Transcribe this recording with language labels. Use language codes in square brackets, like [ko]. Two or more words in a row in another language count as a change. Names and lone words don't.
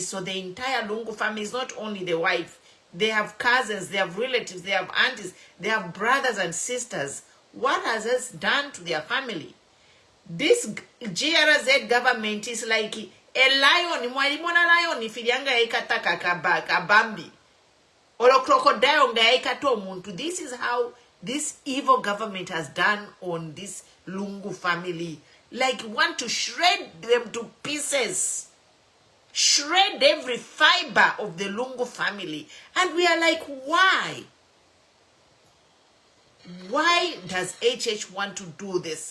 [en] So the entire Lungu family is not only the wife. They have cousins, they have relatives, they have aunties, they have brothers and sisters. What has this done to their family? This GRZ government is like a lion. [bem] Mwalimona lion ifilianga ikataka kabambi. Olo crocodile nga ikato muntu. [en] This is how this evil government has done on this Lungu family. Like want to shred them to pieces. Shred every fiber of the Lungu family. And we are like, why? Why does HH want to do this?